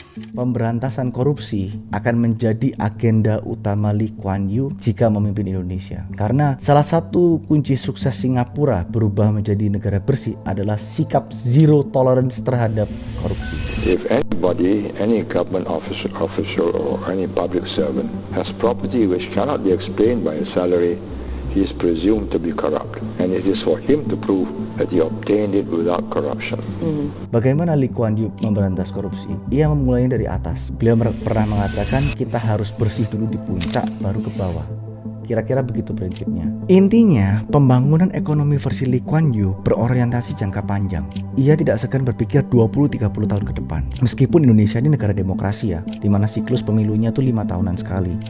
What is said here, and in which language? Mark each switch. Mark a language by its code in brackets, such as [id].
[id] Pemberantasan korupsi akan menjadi agenda utama Lee Kuan Yew jika memimpin Indonesia. Karena salah satu kunci sukses Singapura berubah menjadi negara bersih adalah sikap zero tolerance terhadap korupsi. [en] If anybody, any government official or any public servant has property which cannot be explained by a salary, he is presumed to be corrupt, and it is for him to prove that he obtained it without corruption. [id] Bagaimana Lee Kuan Yew memberantas korupsi? Ia memulainya dari atas. Beliau pernah mengatakan, kita harus bersih dulu di puncak, baru ke bawah. Kira-kira begitu prinsipnya. Intinya, pembangunan ekonomi versi Lee Kuan Yew berorientasi jangka panjang. Ia tidak segan berpikir 20-30 tahun ke depan. Meskipun Indonesia ini negara demokrasi ya, di mana siklus pemilunya tuh 5 tahunan sekali.